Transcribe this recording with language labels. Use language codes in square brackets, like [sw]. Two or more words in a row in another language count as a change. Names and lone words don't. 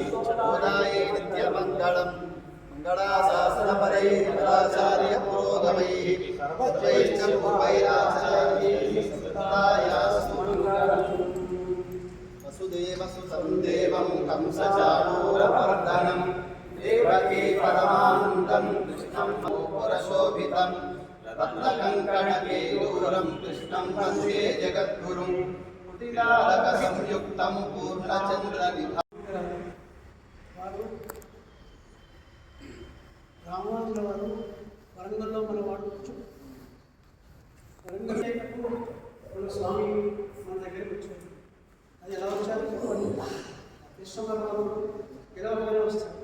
[sa] बोधायै नित्यमङ्गलम् मङ्गलाशासनपरैः मङ्गलाचार्य पुरोगमैः सर्वैश्च पूर्वैराचार्यैः सत्तायास्तु मङ्गलम् वसुदेवसुतं देवं कंसचाणूरमर्दनं देवकी परमानन्दं कृष्णं पुरशोभितं रत्नकङ्कणकेयूरं कृष्णं वन्दे जगद्गुरुं कुटिलालकसंयुक्तं पूर्णचन्द्रनिभा [te] రామానుజుల వారు వరంగల్లో మన వాడు వరంగల్ మన స్వామి మన దగ్గరికి వచ్చారు. అది ఎలా వచ్చారు కృష్ణ భగవానుడు పిలవగానే వస్తాడు.